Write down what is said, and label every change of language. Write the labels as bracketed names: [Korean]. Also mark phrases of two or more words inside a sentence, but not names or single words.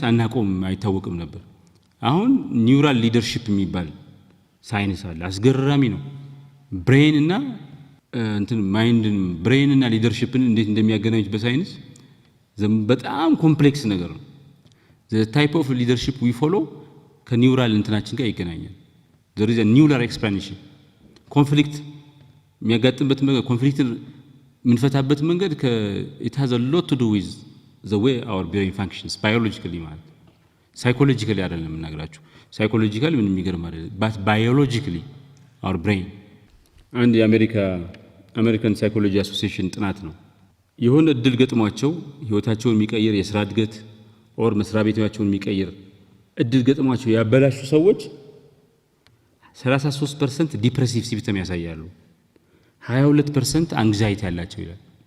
[Amharic] አናቆም አይታወቅም ነበር። አሁን [English] neural leadership [Amharic] የሚባል ሳይንስ አለ። አስገራሚ ነው። ብሬን እና ማይንድን ብሬን እና ሊደርሺፕን እንዴት እንደሚያገናኙት በሳይንስ በጣም ኮምፕሌክስ ነገር ነው። [English] the type of leadership we follow [Amharic] ከኒውራል እንትናችን ጋር ይገናኛል። [English] there is a neural explanation። [Amharic] ኮንፍሊክት የሚያጋጥምበት መንገድ ኮንፍሊክትን የምንፈታበት መንገድ [English] it has a lot to do with the way our brain functions biologically [Amharic] ማለት ሳይኮሎጂካሊ አይደለም የምናገራችሁ። ሳይኮሎጂካሊ ምንም የሚገርም አይደለም [English] but biologically our brain። [Amharic] አንድ የአሜሪካን ሳይኮሎጂ አሶሲዬሽን ጥናት ነው። የሆነ እድል ገጥሟቸው ህይወታቸውን የሚቀይር የስራ እድገት ኦር መስሪያ ቤታቸውን የሚቀይር እድል ገጥሟቸው ያበላሹ ሰዎች 33% [English] depressive symptom [Amharic] ያሳያሉ፣ 22% አንግዛይቲ ያላቸው ይላል።